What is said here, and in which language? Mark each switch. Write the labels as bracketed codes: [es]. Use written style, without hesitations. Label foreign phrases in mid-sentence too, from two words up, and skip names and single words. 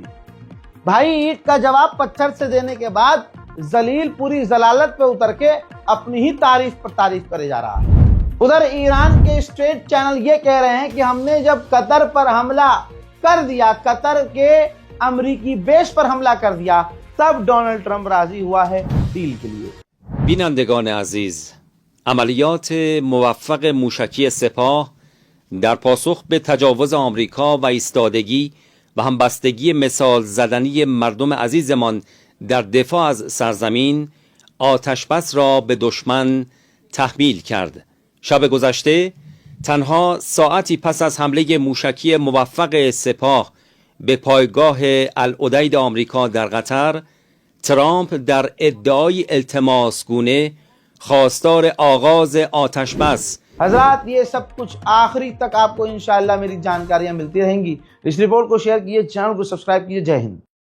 [hi] भाई ईंट का जवाब पत्थर से देने के बाद जलील पूरी जलालत पे उतर के अपनी ही तारीफ पर तारीफ करे जा रहा है। उधर ईरान के स्टेट चैनल ये कह रहे हैं कि हमने जब कतर पर हमला कर दिया, कतर के अमरीकी बेस पर हमला कर दिया, तब डोनाल्ड ट्रंप राजी हुआ है डील के लिए। [fa] بینندگان عزیز، عملیات موفق موشکی سپاه در پاسخ به تجاوز آمریکا و ایستادگی و همبستگی مثال زدنی مردم عزیزمان در دفاع از سرزمین آتشبس را به دشمن تحمیل کرد. شب گذشته تنها ساعتی پس از حمله موشکی موفق سپاه به پایگاه العدید آمریکا در قطر، ترامپ در ادعای التماس گونه خواستار آغاز آتشبس [hi] हजरात ये सब कुछ आखिरी तक आपको इंशाअल्लाह मेरी जानकारियां मिलती रहेंगी। इस रिपोर्ट को शेयर कीजिए, चैनल को सब्सक्राइब कीजिए। जय हिंद।